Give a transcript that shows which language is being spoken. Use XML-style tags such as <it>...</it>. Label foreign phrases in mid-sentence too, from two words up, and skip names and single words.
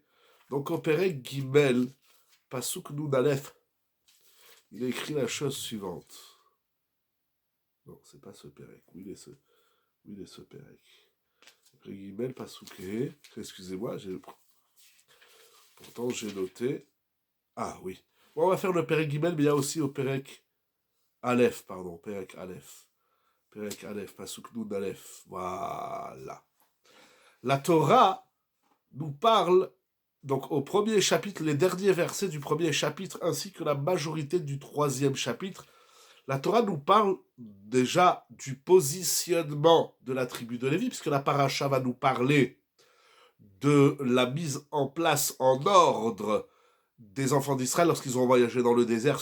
<fr>Donc, au</fr> <he>פרק גימל פסוק נון אלף,</he> <fr>il a écrit la chose suivante. Non, c'est pas ce Perek. Où il est ce Perek?</fr> <he>פרק גימל פסוק הא.</he> <fr>Excusez-moi, pourtant j'ai noté. Ah oui. Bon, on va faire le</fr> <he>פרק גימל,</he> <fr>mais il y a aussi au</fr> <he>פרק אלף,</he> <fr>pardon.</fr> <he>פרק אלף. פרק אלף פסוק נון אלף.</he> <fr>Voilà. La Torah nous parle, donc au premier chapitre, les derniers versets du premier chapitre, ainsi que la majorité du 3e chapitre, la Torah nous parle déjà du positionnement de la tribu de Lévi, puisque la paracha va nous parler de la mise en place en ordre des enfants d'Israël lorsqu'ils ont voyagé dans le désert.</fr>